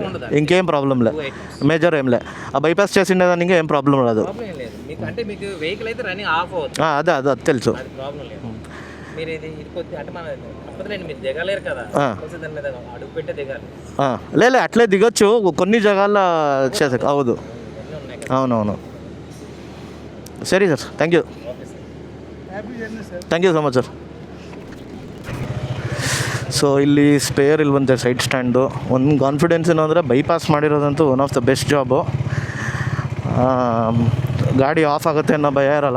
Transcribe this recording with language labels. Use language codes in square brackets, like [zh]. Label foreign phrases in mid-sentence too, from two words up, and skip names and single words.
[te] ఇంకేం ప్రాబ్లం లేదు, మేజర్ ఏం లేదు. ఆ బైపాస్ చేసిండేదాన్ని ఇంకా ఏం ప్రాబ్లం రాదు. ప్రాబ్లం ఏం లేదు మీకు, అంటే మీకు వెహికల్ అయితే [en] running off [te] అవుతుంది. అదే అదే అది తెలుసు. అది ప్రాబ్లం లేదు. మీరు ఇది కొద్ది అంటే మన తప్పదులేండి, మీరు దిగలేరు కదా, దాని మీద అడుగు పెట్టే దిగాలి. లేదు అట్లే దిగొచ్చు, కొన్ని జగాల్లో చేసా అవదు. అవునవును. [kn] ಸರಿ ಸರ್, [en] thank you. thank you so much sir. [kn] ಸೊ ಇಲ್ಲಿ ಸ್ಪೇರ್ ಇಲ್ಲಿ ಬಂತೆ [en] side stand. [kn] ಒಂದು ಕಾನ್ಫಿಡೆನ್ಸ್ ಏನು ಅಂದರೆ ಬೈಪಾಸ್ ಮಾಡಿರೋದಂತೂ [en] one of the best job. [kn] ಗಾಡಿ ಆಫ್ ಆಗುತ್ತೆ ಅನ್ನೋ ಭಯ ಇರೋಲ್ಲ.